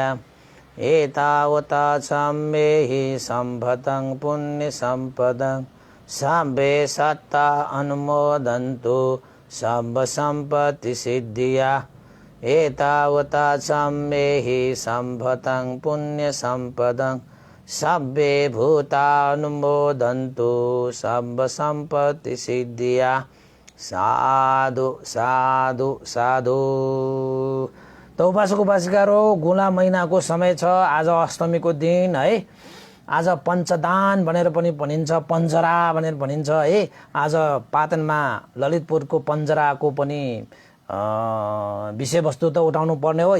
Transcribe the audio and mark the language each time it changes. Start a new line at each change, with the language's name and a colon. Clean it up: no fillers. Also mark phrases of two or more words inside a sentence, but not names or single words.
Pali: एतावता चम्मेहि सम्पदं पुण्यसम्पदं सब्बे सत्ता अनुमोदन्तु सम्ब सम्पत्तिसिद्धिया। एतावता चम्मेहि सम्पदं पुण्यसम्पदं सब्बे भूतानुमोदन्तु सम्ब सम्पत्तिसिद्धिया। साधु साधु साधु।
Nepali: त उपासक उपासिकाहरू, गुला महिनाको समय छ। आज अष्टमीको दिन है। आज पञ्चदान भनेर पनि भनिन्छ, पञ्जरा भनेर भनिन्छ है। आज पाटनमा ललितपुरको पञ्जराको पनि विषयवस्तु त उठाउनु पर्ने हो।